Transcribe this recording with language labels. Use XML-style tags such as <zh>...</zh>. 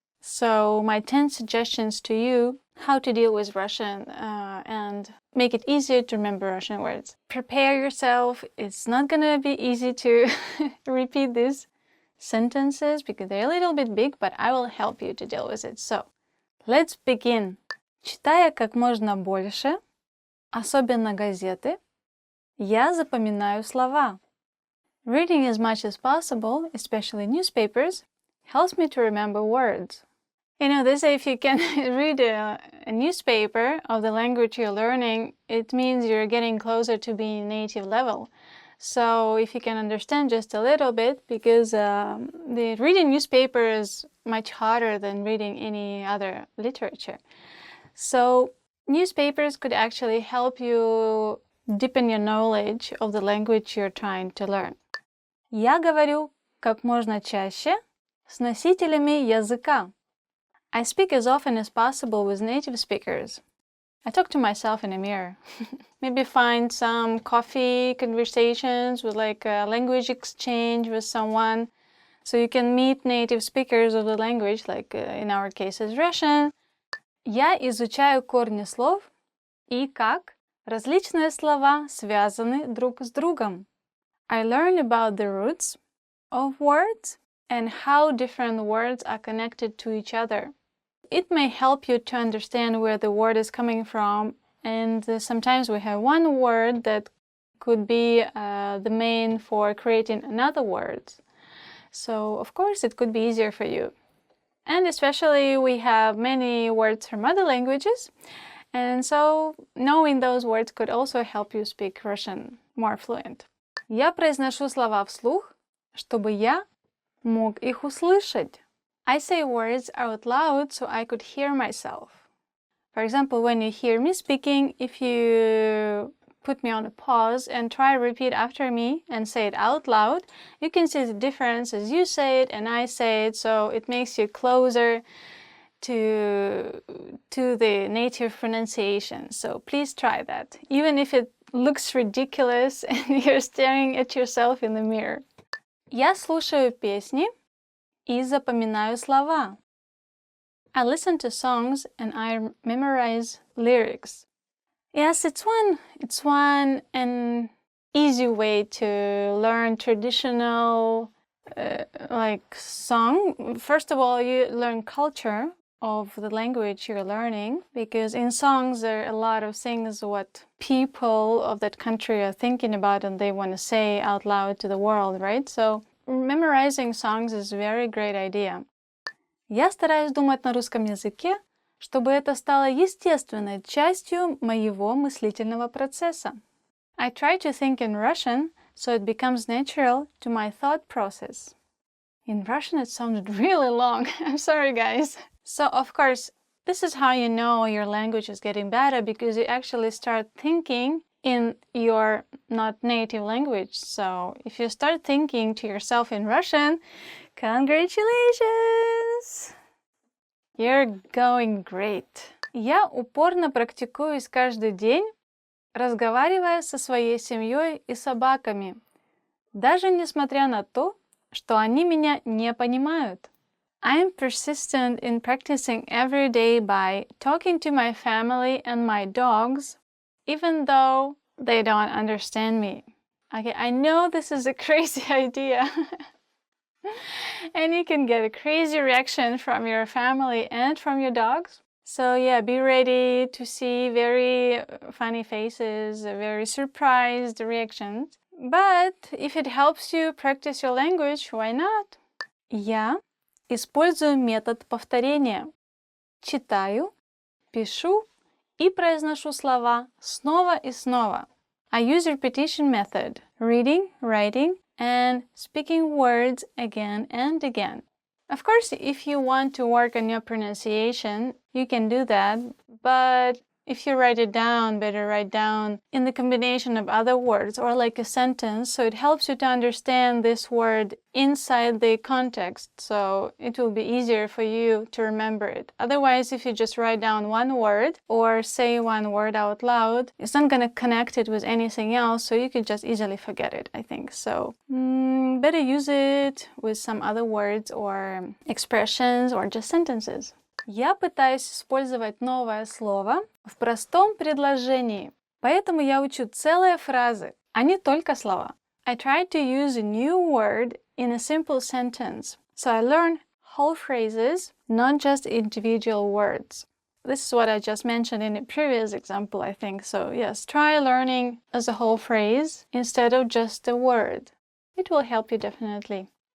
<en>So my 10 suggestions to you how to deal with Russian and make it easier to remember Russian words. Prepare yourself. It's not going to be easy to repeat these sentences because they're a little bit big, but I will help you to deal with it. So let's begin.</en> <ru>Читая как можно больше, особенно газеты, я запоминаю слова.</ru> <en>Reading as much as possible, especially newspapers, helps me to remember words. You know, they say if you can read a newspaper of the language you're learning, it means you're getting closer to being native level. So if you can understand just a little bit, because the reading newspaper is much harder than reading any other literature. So newspapers could actually help you deepen your knowledge of the language you're trying to learn.</en> <ru>Я говорю как можно чаще с носителями языка.</ru> <en>I speak as often as possible with native speakers. I talk to myself in a mirror. Maybe find some coffee conversations with like a language exchange with someone. So you can meet native speakers of the language, like in our case is Russian.</en> <ru>Я изучаю корни слов и как различные слова связаны друг с другом.</ru> <en>I learn about the roots of words and how different words are connected to each other. It may help you to understand where the word is coming from, and sometimes we have one word that could be the main for creating another word. So, of course, it could be easier for you. And especially we have many words from other languages, and so knowing those words could also help you speak Russian more fluent.</en> <ru>Я произношу слова вслух, чтобы я мог их услышать.</ru> <en>I say words out loud so I could hear myself. For example, when you hear me speaking, if you put me on a pause and try to repeat after me and say it out loud, you can see the difference as you say it and I say it, so it makes you closer to the native pronunciation. So please try that, even if it looks ridiculous and you're staring at yourself in the mirror.</en> <ru>Я слушаю песни и запоминаю слова.</ru> <en>I listen to songs and I memorize lyrics. Yes, it's one an easy way to learn traditional like song. First of all, you learn culture of the language you're learning, because in songs there are a lot of things what people of that country are thinking about and they want to say out loud to the world, right? So memorizing songs is a very great idea.</en> <ru>Я стараюсь думать на русском языке, чтобы это стало естественной частью моего мыслительного процесса.</ru> <en>I try to think in Russian so it becomes natural to my thought process. In Russian it sounded really long. I'm sorry, guys. So, of course, this is how you know your language is getting better, because you actually start thinking in your not native language. So, if you start thinking to yourself in Russian, congratulations! You're going great.</en> <ru>Я упорно практикуюсь каждый день, разговаривая со своей семьей и собаками, даже несмотря на то, что они меня не понимают.</ru> <en>I am persistent in practicing every day by talking to my family and my dogs, even though they don't understand me. Okay, I know this is a crazy idea. And you can get a crazy reaction from your family and from your dogs. So yeah, be ready to see very funny faces, very surprised reactions. But if it helps you practice your language, why not?</en> <ru>Я использую метод повторения. Читаю, пишу и произношу слова снова и снова.</ru> <en>I use repetition method, reading, writing, and speaking words again and again. Of course, if you want to work on your pronunciation, you can do that, but if you write it down, better write down in the combination of other words or like a sentence, so it helps you to understand this word inside the context, so it will be easier for you to remember it. Otherwise, if you just write down one word or say one word out loud, it's not going to connect it with anything else, so you could just easily forget it, I think. So better use it with some other words or expressions or just sentences.</en> <ru>Я пытаюсь использовать новое слово в простом предложении, поэтому я учу целые фразы, а не только слова.</ru> <en>I try to use a new word in a simple sentence, so I learn whole phrases, not just individual words. This is what I just mentioned in a previous example, I think. So yes, try learning as a whole phrase instead of just a word. It will help you definitely.</en>